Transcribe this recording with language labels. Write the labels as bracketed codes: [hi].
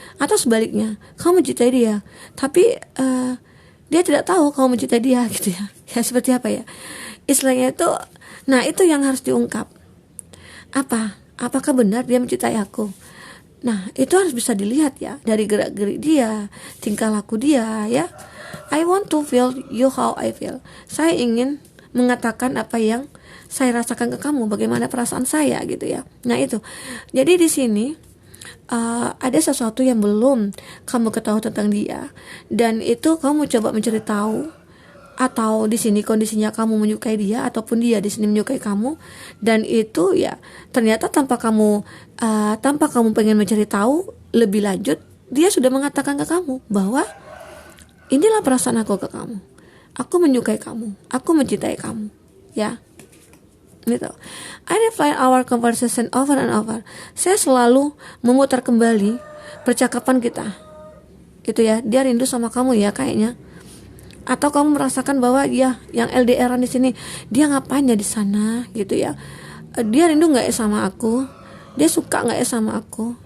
[id] Atau sebaliknya, kamu mencintai dia, tapi dia tidak tahu kamu mencintai dia gitu ya. Ya seperti apa ya istilahnya itu. Nah itu yang harus diungkap. Apakah benar dia mencintai aku? Nah itu harus bisa dilihat ya dari gerak-gerik dia, tingkah laku dia ya. [en] I want to feel you how I feel. [id] Saya ingin mengatakan apa yang saya rasakan ke kamu, bagaimana perasaan saya gitu ya. Nah itu. Jadi di sini ada sesuatu yang belum kamu ketahui tentang dia, dan itu kamu coba mencari tahu. Atau di sini kondisinya kamu menyukai dia, ataupun dia di sini menyukai kamu, dan itu ya ternyata tanpa kamu pengen mencari tahu lebih lanjut, dia sudah mengatakan ke kamu bahwa inilah perasaan aku ke kamu, aku menyukai kamu, aku mencintai kamu ya. Gitu. [en] I replay our conversation over and over. [id] Saya selalu memutar kembali percakapan kita gitu ya. Dia rindu sama kamu ya kayaknya. Atau kamu merasakan bahwa ya yang LDRan di sini, dia ngapain ya di sana gitu ya. Dia rindu nggak ya sama aku? Dia suka nggak ya sama aku?